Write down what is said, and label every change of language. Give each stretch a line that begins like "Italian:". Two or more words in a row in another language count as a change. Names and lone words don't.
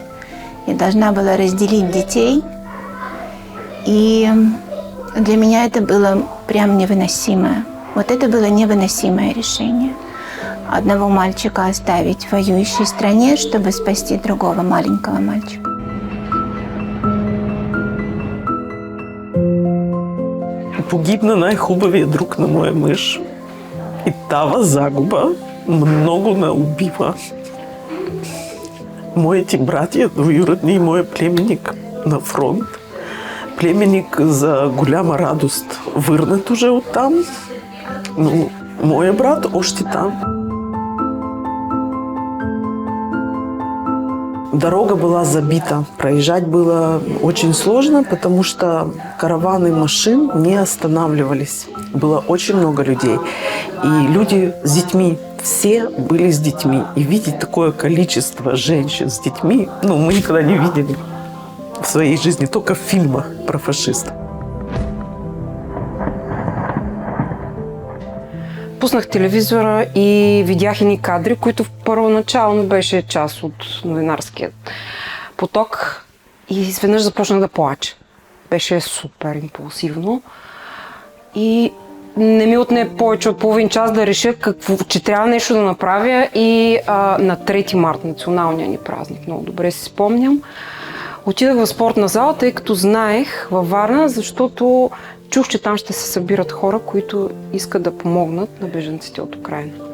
Russian: Я должна была разделить детей, и для меня это было прям невыносимое. Вот это было невыносимое решение. Одного мальчика оставить в воюющей стране, чтобы спасти другого маленького мальчика.
Bulgarian: Погибна най-хубавия друг на моя мъж. И тава загуба много ме убива. Моите братя двоюродни и моя племенник на фронт. Племенник за голяма радост върнат уже оттам, но моя брат още там.
Russian: Дорога была забита. Проезжать было очень сложно, потому что караваны машин не останавливались. Было очень много людей. И люди с детьми, все были с детьми. И видеть такое количество женщин с детьми, мы никогда не видели в своей жизни, только в фильмах про фашистов.
Bulgarian: Пуснах телевизора и видях едни кадри, които първоначално беше част от новинарския поток и изведнъж започнах да плача. Беше супер импулсивно и не ми отне повече от половин час да реша че трябва нещо да направя и на 3 март, националния ни празник, много добре си спомням, отидах в спортна зала, тъй като знаех във Варна, защото чух, че там ще се събират хора, които искат да помогнат на бежанците от Украйна.